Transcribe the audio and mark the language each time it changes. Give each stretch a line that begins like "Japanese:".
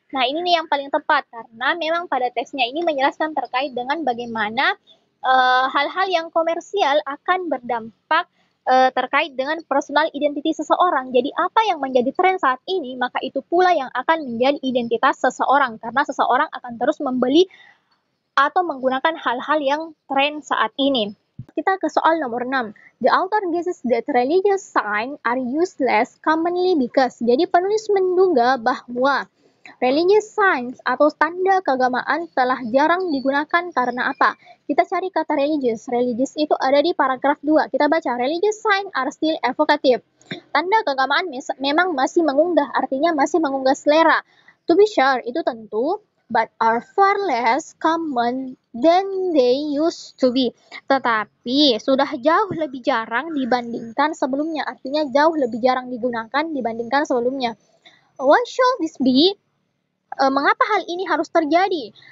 Indonesian: Nah, ini nih yang paling tepat karena memang pada teksnya ini menjelaskan terkait dengan bagaimana hal-hal yang komersial akan berdampak terkait dengan personal identity seseorang. Jadi apa yang menjadi tren saat ini, maka itu pula yang akan menjadi identitas seseorang karena seseorang akan terus membeli atau menggunakan hal-hal yang tren saat ini. Kita ke soal nomor 6.
English: The author guesses that religious signs are useless commonly because.
Indonesian: Jadi penulis menduga bahwa religious signs atau tanda keagamaan telah jarang digunakan karena apa? Kita cari kata religious. Religious itu ada di paragraf 2. Kita baca,
English: religious signs are still evocative.
Indonesian: Tanda keagamaan memang masih mengunggah, artinya masih mengunggah selera.
English: To be sure,
Indonesian: itu tentu,
English: but are far less common than they used to be.
Indonesian: Tetapi sudah jauh lebih jarang dibandingkan sebelumnya, artinya jauh lebih jarang digunakan dibandingkan sebelumnya.
English: Why should this be?
Indonesian: Mengapa hal ini harus terjadi?